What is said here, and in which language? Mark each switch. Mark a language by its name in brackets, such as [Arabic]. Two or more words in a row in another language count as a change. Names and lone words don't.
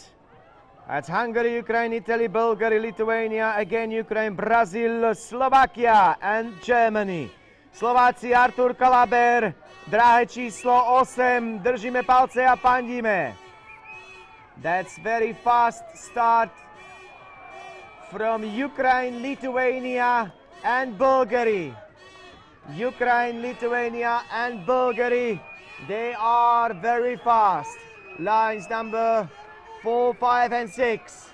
[English] That's Hungary, Ukraine, Italy, Bulgaria, Lithuania, again Ukraine, Brazil, Slovakia and Germany. [Slovak] Slováci, Artur Kalaber, drahé číslo 8, držíme palce a fandíme. [English] That's very fast start from Ukraine, Lithuania, and Bulgaria. Ukraine, Lithuania, and Bulgaria. They are very fast. Lines number 4, 5, and 6.